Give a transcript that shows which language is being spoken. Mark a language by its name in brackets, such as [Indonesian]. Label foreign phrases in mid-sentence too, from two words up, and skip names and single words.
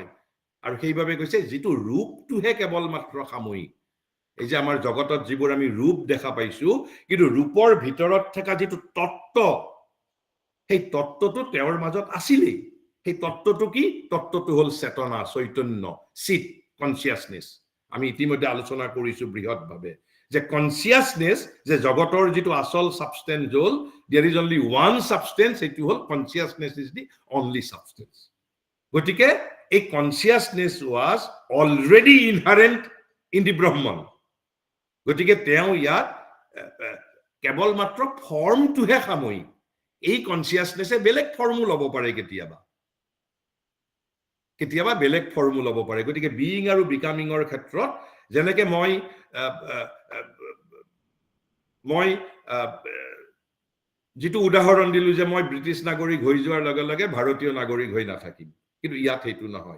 [Assamese] আৰু সেইভাবে কৈছে যিটো ৰূপটোহে কেৱল মাত্ৰ সাময়িক, এই যে আমাৰ জগতত যিবোৰ আমি ৰূপ দেখা পাইছো, কিন্তু ৰূপৰ ভিতৰত থকা যিটো তত্ত্ব, সেই তত্ত্বটো তেওঁৰ মাজত আছিলেই. সেই তত্ত্বটো কি? তত্ত্বটো হ'ল চেতনা, চৈতন্য, চিত, কনচিয়াছনেছ. আমি ইতিমধ্যে আলোচনা কৰিছো বৃহৎভাৱে যে কনচিয়াছনেছ, যে জগতৰ যিটো আসল সাবষ্টেন্স হ'ল, [English] there is only one substance, [Assamese] সেইটো হ'ল [English] consciousness is the only substance. [Assamese] গতিকে এই [English] consciousness was already inherent in the Brahman. [Assamese] গতিকে তেওঁ ইয়াত কেৱল মাত্ৰ ফৰ্মটোহে সাময়িক, এই কনচিয়াছনেছে বেলেগ ফৰ্মো ল'ব পাৰে, কেতিয়াবা বেলেগ ফৰ্মো ল'ব পাৰে. গতিকে বিইং আৰু বিকামিঙৰ ক্ষেত্ৰত যেনেকে মই যিটো উদাহৰণ দিলো যে মই ব্ৰিটিছ নাগৰিক হৈ যোৱাৰ লগে লগে ভাৰতীয় নাগৰিক হৈ নাথাকিম, কিন্তু ইয়াত সেইটো নহয়.